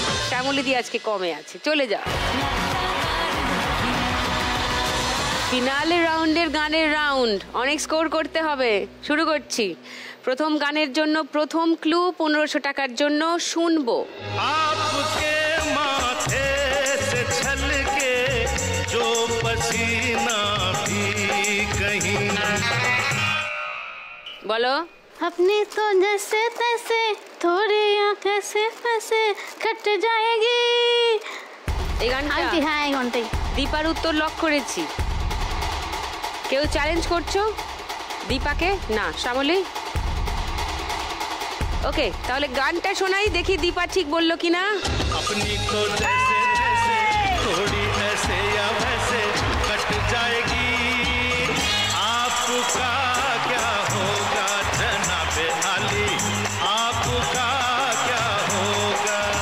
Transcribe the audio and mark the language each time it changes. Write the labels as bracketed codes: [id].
[bn] শ্যামলীদি আজকে কমে আছে, চলে যা। ফিনালে রাউন্ডের গানের রাউন্ড, অনেক স্কোর করতে হবে। শুরু করছি। প্রথম গানের জন্য প্রথম ক্লু 1500 টাকার জন্য শুনবো। [hi] आपके माथे से छलके जो पसीना भी कहीं। [bn] বলো। [hi] अपनी तो जैसे तैसे थोड़ी आंखें से फैसे कट जाएगी। [bn] এই গানটা হ্যাঁ, এই ঘন্টাই দীপার উত্তর লক করেছি। কেউ চ্যালেঞ্জ করছো দীপাকে? না, শ্যামলী। ওকে, তাহলে গানটা শোনাই, দেখি দীপা ঠিক বললো কিনা। [hi] अपनी तो जैसे जैसे थोड़ी ऐसे या वैसे कट जाएगी, आपका क्या होगा जनाबे आली, आपका क्या होगा।